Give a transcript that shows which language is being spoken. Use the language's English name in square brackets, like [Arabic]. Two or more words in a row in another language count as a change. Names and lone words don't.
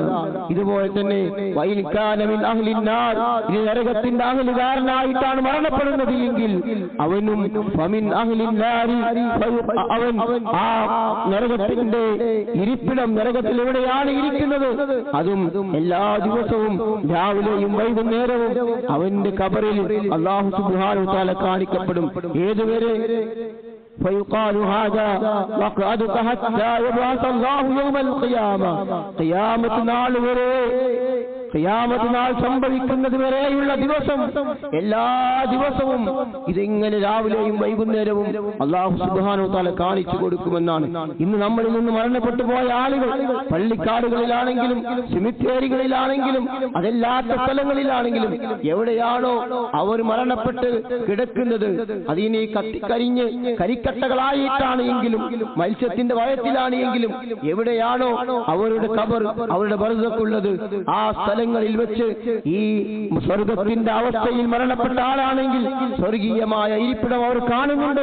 [Malayalam] ഇതുപോലെ തന്നെ [Arabic] وإن كان من أهل النار, [Malayalam] ഈ നരകത്തിന്റെ അഹ്ലുകാരനായിട്ടാണ് മരണപ്പെടുന്നത് എങ്കിൽ അവനും [Arabic] فمن أهل النار, [Malayalam] അവൻ ആ നരകത്തിന്റെ ഇരിപ്പിടം നരകത്തിൽ എവിടെയാണ് ഇരിക്കുന്നത് അതും എല്ലാ ദിവസവും രാവിലെയും വൈകുന്നേരവും അവന്റെ ഖബറിൽ [Arabic] الله سبحانه وتعالى [Malayalam] കാണിക്കപ്പെടും. [Arabic] ഏതുവരെ فيقال هذا وقعدك حتى يبعث الله يوم القيامة. [Malayalam] قيامة നാൾ വരെ ഖിയാമത്ത് നാൾ സംഭവിക്കുന്നത് വരെയുള്ള ദിവസം എല്ലാ ദിവസവും ഇതിങ്ങനെ രാവിലെയും വൈകുന്നേരവും [Arabic] الله سبحانه وتعالى [Malayalam] കാണിച്ചു കൊടുക്കുമെന്നാണ്. ഇന്ന് നമ്മളിൽ നിന്ന് മരണപ്പെട്ടു പോയ ആളുകൾ പള്ളിക്കാടുകളിലാണെങ്കിലും സെമിത്തേരികളിലാണെങ്കിലും അതല്ലാത്ത സ്ഥലങ്ങളിലാണെങ്കിലും എവിടെയാണോ അവർ മരണപ്പെട്ട് കിടക്കുന്നത് അതിനെ കത്തിക്കരിഞ്ഞ് കരിക്കട്ടകളായിട്ടാണ് എങ്കിലും മത്സ്യത്തിന്റെ വയറ്റിലാണ് എങ്കിലും എവിടെയാണോ അവരുടെ ഖബർ അവരുടെ ബർസഖുള്ളത് ആ സ്ഥലങ്ങളിൽ വെച്ച് ഈ സ്വർഗത്തിന്റെ അവസ്ഥയിൽ മരണപ്പെട്ട ആളാണെങ്കിൽ സ്വർഗീയമായ ഇരിപ്പിടം അവർ കാണുന്നുണ്ട്.